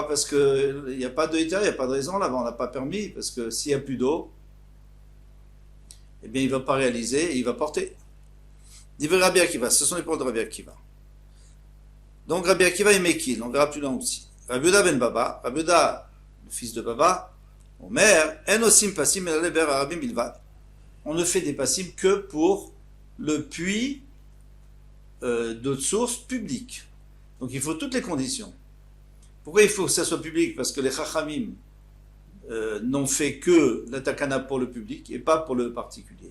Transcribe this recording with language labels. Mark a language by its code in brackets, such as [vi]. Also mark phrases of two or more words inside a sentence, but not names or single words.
[fr] Parce qu'il n'y a pas de héter, il n'y a pas de raison, là-bas on n'a pas permis, parce que s'il n'y a plus d'eau, eh bien, il ne va pas réaliser et il va porter. Dit Rabbi Akiva, ce sont les paroles de Rabbi Akiva. Donc, Rabbi Akiva est Mekil, on verra plus loin aussi. Rabbi Yehuda ben Baba, Rabbi Yehuda, le fils de Baba, [he] אומר אין עושים פסים אלא לבאר הרבים בלבד. [fr] On ne fait des passim que pour le puits d'eau de source publique. Donc, il faut toutes les conditions. Pourquoi il faut que ça soit public? Parce que les chachamim n'ont fait que la takana pour le public et pas pour le particulier.